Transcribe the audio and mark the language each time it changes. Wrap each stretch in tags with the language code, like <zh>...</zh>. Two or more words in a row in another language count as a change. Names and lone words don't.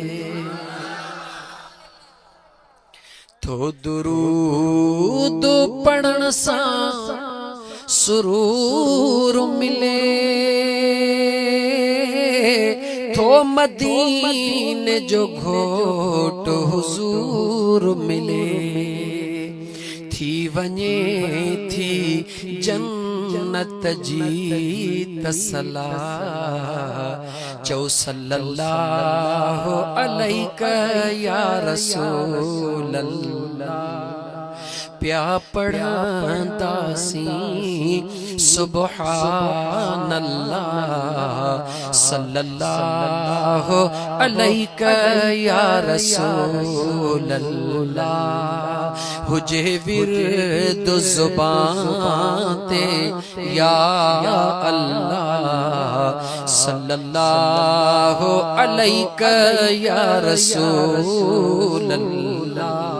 <sd>तो दुरूद पढ़ण सां सुरूर मिले तो मदीने जो घोट हुजूर मिले थी वञे थी जन्नत जी तसला चौ</sd> <ar>صلى الله عليك يا رسول الله</ar> <sd>प्या पढ़ंदासी</sd> <ar>سبحان الله صلى الله عليك يا رسول الله</ar> <sd>हुजे विर्द ज़ुबान ते</sd> <ar>يا الله صلى الله عليك يا رسول الله</ar>